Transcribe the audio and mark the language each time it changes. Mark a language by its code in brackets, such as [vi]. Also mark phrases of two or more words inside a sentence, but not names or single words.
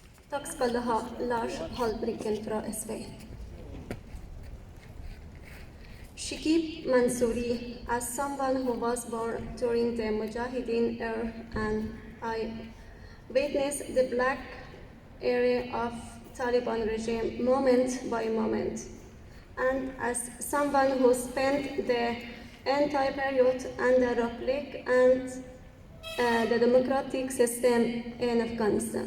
[no] Takk skal du ha, Lars Halbrikken fra SV. [en] Shikib Mansouri, as someone who was born during the Mujahideen era and I witnessed the black era of Taliban regime moment by moment. And as someone who spent the entire period under the Republic and the democratic system in Afghanistan.